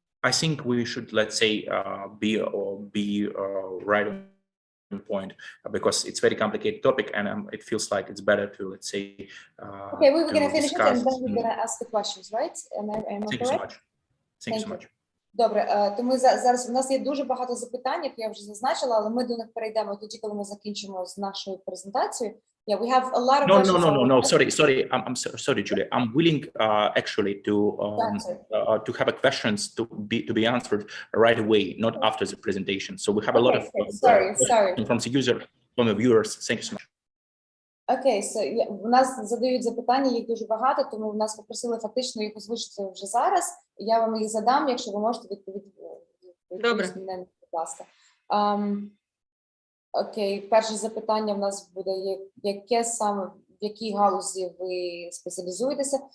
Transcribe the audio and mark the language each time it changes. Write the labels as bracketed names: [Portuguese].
[English] I think we should, let's say, be right on point, because it's very complicated topic, and it feels like it's better to, let's say, okay, we're gonna finish it and then we're gonna ask the questions, right? Am I Thank you so much. Thank you so much. [Ukrainian] Добре, тому зараз у нас є дуже багато запитань, які я вже зазначила, але ми до них перейдемо тоді, коли ми закінчимо з нашою презентацією. [English] Yeah, we have a lot of questions. No. Sorry. I'm sorry, Julia. I'm willing actually to have questions to be answered right away, not after the presentation. So we have a lot of sorry from the user, from the viewers. Thank you so much. [Ukrainian] Окей, у нас задають запитання, їх дуже багато, тому в нас попросили фактично їх озвучити вже зараз. Я вам їх задам, якщо ви можете відповісти. Добре. Будь ласка. Окей, перше запитання в нас буде, яке саме, в якій галузі ви спеціалізуєтеся?